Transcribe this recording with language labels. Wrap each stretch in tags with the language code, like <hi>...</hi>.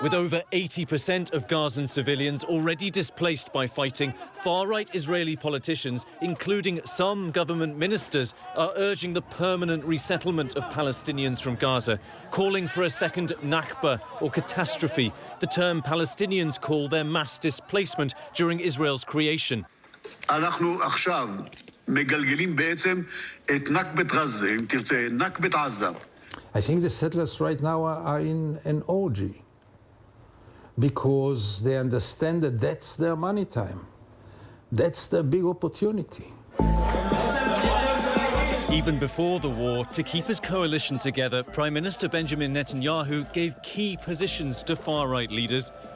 <en>With over 80% of Gazan civilians already displaced by fighting, far-right Israeli politicians, including some government ministers, are urging the permanent resettlement of Palestinians from Gaza, calling for a second Nakba or catastrophe, the term Palestinians call their mass displacement during Israel's creation.</en> <he>אנחנו עכשיו מגלגלים בעצם את נכבת עזה, אם תרצה, נכבת עזה.</he> <en>I think the settlers right now are in an orgy, because they understand that that's their money time. That's their big opportunity. Even before the war, to keep his coalition together, Prime Minister Benjamin Netanyahu gave key positions to far-right leaders.</en>